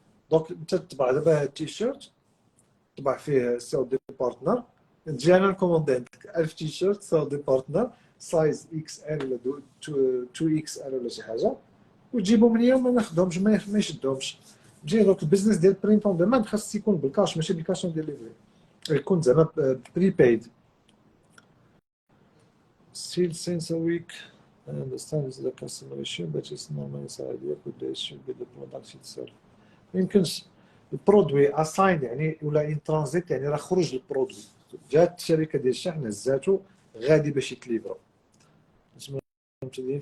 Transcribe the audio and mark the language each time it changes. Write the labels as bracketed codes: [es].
[ar] دونك انت تطبع دابا هاد التيشيرت طبع فيه سيل دي بارتنر، تجي انا نكوموندي عندك 1000 تيشيرت سيل دي بارتنر سايز اكس ال ولا 2 اكس ال ولا شي حاجه، وتجيبهم ليا وما ناخذهمش ما يشدهمش. تجي دونك البيزنس ديال برينتون دومان خاص يكون بالكاش ماشي بالكاش اون ديليفري، يكون زعما بري بايد. [en] Still since a week, I understand it's the customer issue, but it's not my idea. Could the issue be the product itself? [ar] يمكنش البرودوي اساين يعني ولا ان ترانزيت، يعني راه خرج البرودوي جات الشركه ديال الشحن هزاتو غادي باش يتليفرا. مبتدئين